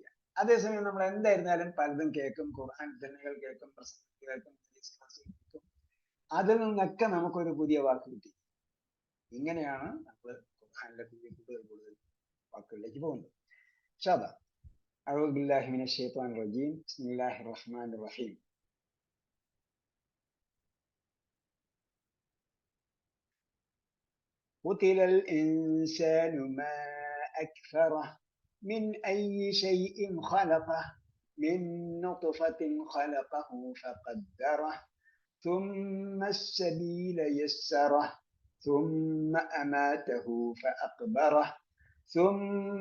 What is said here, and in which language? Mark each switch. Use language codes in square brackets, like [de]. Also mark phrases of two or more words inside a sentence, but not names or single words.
[ml] അതേസമയം നമ്മൾ എന്തായിരുന്നാലും പലതും കേൾക്കും, ഖുർആൻ തന്നെകൾ കേൾക്കും, പ്രസംഗം കേൾക്കും, കേൾക്കും. അതിൽ നിന്നൊക്കെ നമുക്കൊരു പുതിയ വാക്ക് കിട്ടി. ഇങ്ങനെയാണ് നമ്മൾ ഖുർആനിലെ കൂടുതൽ വാക്കുകളിലേക്ക് പോകുന്നത്. [ar] إن شاء الله. أعوذ بالله من الشيطان الرجيم. بسم الله الرحمن الرحيم. قتل الإنسان ما أكفره من أي شيء خلقه من نطفة خلقه فقدره ثم السبيل يسره ثم أماته فأقبره ثم